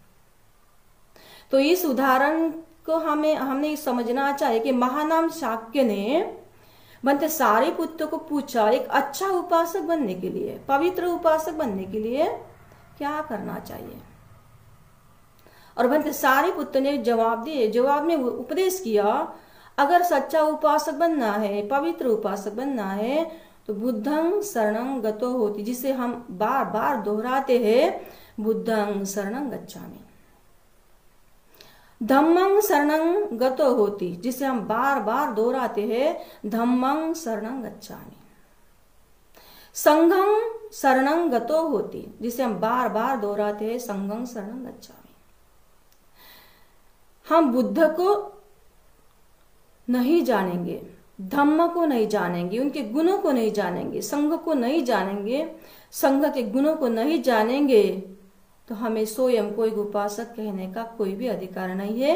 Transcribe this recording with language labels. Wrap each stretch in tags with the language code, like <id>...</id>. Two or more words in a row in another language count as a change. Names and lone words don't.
<hi>तो इस उदाहरण को हमने समझना चाहिए कि महानाम शाक्य ने बनते सारिपुत्र को पूछा, एक अच्छा उपासक बनने के लिए, पवित्र उपासक बनने के लिए क्या करना चाहिए। और बनते सारिपुत्र ने जवाब में उपदेश किया, अगर सच्चा उपासक बनना है, पवित्र उपासक बनना है, तो</hi> <pi>बुद्धं शरणं गतो होति,</pi> <hi>जिसे हम बार बार दोहराते हैं,</hi> <pi>बुद्धं शरणं गच्छामि। धम्मं शरणं गतो होति,</pi> <hi>जिसे हम बार बार दोहराते हैं,</hi> <pi>धम्मं शरणं गच्छामि। संघं शरणं गतो होति,</pi> <hi>जिसे हम बार बार दोहराते हैं,</hi> <pi>संघं शरणं गच्छामि।</pi> <hi>हम बुद्ध को नहीं जानेंगे, धम्म को नहीं जानेंगे, उनके गुणों को नहीं जानेंगे, संघ को नहीं जानेंगे, संघ के गुणों को नहीं जानेंगे, तो हमें स्वयं को एक उपासक कहने का कोई भी अधिकार नहीं है।</hi>